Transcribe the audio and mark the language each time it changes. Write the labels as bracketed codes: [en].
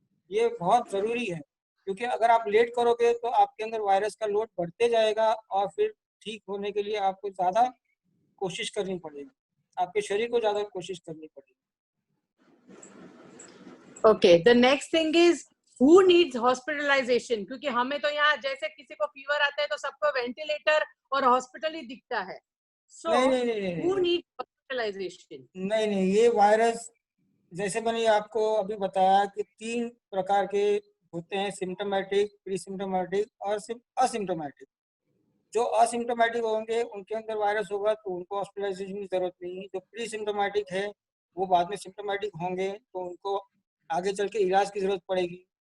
[hi] ये बहुत जरूरी है, क्योंकि अगर आप लेट करोगे तो आपके अंदर वायरस का लोड बढ़ते जाएगा और फिर ठीक होने के लिए आपको ज्यादा कोशिश करनी पड़ेगी, आपके शरीर को ज्यादा कोशिश करनी पड़ेगी। [en] Okay, the next thing is who needs hospitalization, [hi] क्योंकि हमें तो यहाँ जैसे किसी को फीवर आता है तो सबको वेंटिलेटर और हॉस्पिटल ही दिखता है। [en] So who needs hospitalization? [hi] नहीं, ये वायरस जैसे मैंने आपको अभी बताया कि 3 प्रकार के होते हैं, सिम्टोमेटिक, प्री सिम्टोमेटिक और असिम्टोमेटिक। जो असिम्टोमेटिक होंगे उनके अंदर वायरस होगा तो उनको हॉस्पिटलाइजेशन की जरूरत नहीं है। जो प्री सिम्टोमेटिक है वो बाद में सिम्टोमेटिक होंगे तो उनको आगे चल के इलाज की जरूरत पड़ेगी।